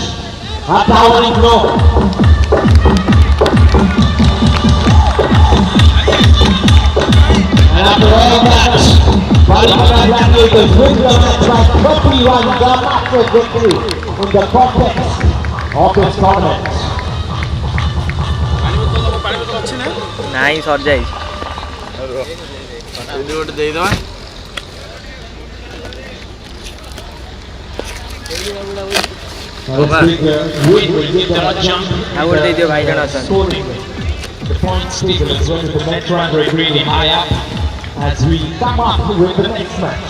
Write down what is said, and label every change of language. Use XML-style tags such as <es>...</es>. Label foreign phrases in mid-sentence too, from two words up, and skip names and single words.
<en>A towering blow. And after all that, Bripada Gladiators win the match by 30 runs, a massive victory in the context of this tournament.</en> <or>ନାଇଁ ସରିଯାଇଛି। ଗୋଟେ ଦେଇଦେବା।</or> <en>The points table as well as the net run rate really high up as we come up with the next match.</en>